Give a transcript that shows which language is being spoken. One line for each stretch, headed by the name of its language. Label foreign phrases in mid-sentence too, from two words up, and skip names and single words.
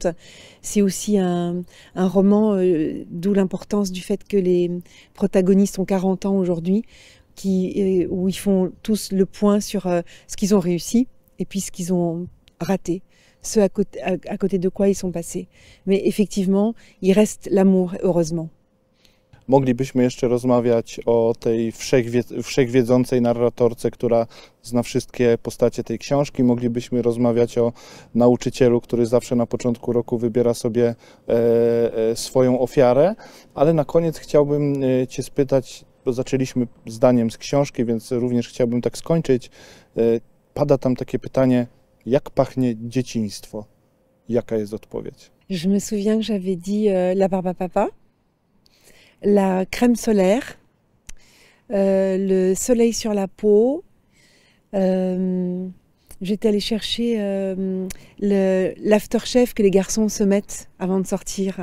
French: C'est aussi un roman, d'où l'importance du fait que les protagonistes ont 40 ans aujourd'hui, où ils font tous le point sur ce qu'ils ont réussi et puis ce qu'ils ont raté, ce à côté de quoi ils sont passés. Mais effectivement, il reste l'amour, heureusement.
Polish: Moglibyśmy jeszcze rozmawiać o tej wszechwiedzącej narratorce, która zna wszystkie postacie tej książki. Moglibyśmy rozmawiać o nauczycielu, który zawsze na początku roku wybiera sobie swoją ofiarę. Ale na koniec chciałbym Cię spytać, bo zaczęliśmy zdaniem z książki, więc również chciałbym tak skończyć. Pada tam takie pytanie, jak pachnie dzieciństwo? Jaka jest odpowiedź?
French: Je me souviens que j'avais dit la barbe à papa. La crème solaire, le soleil sur la peau. J'étais allée chercher l'aftershave que les garçons se mettent avant de sortir.